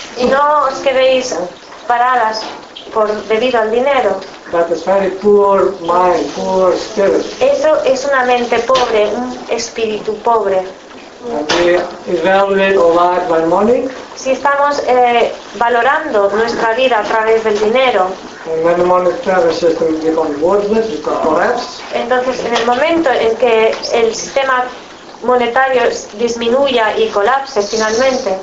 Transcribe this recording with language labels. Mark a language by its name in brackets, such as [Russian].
[Spanish] Y no os quedéis paradas por debido al dinero. [English] That is very poor mind, poor spirit. [Spanish] Eso es una mente pobre, un espíritu pobre. [English] And we evaluate our life by money. [Spanish] Si estamos valorando nuestra vida a través del dinero. [English] And when the monetary system becomes worthless, it collapses. [Spanish] Entonces, en el momento en que el sistema monetario disminuya y colapse finalmente,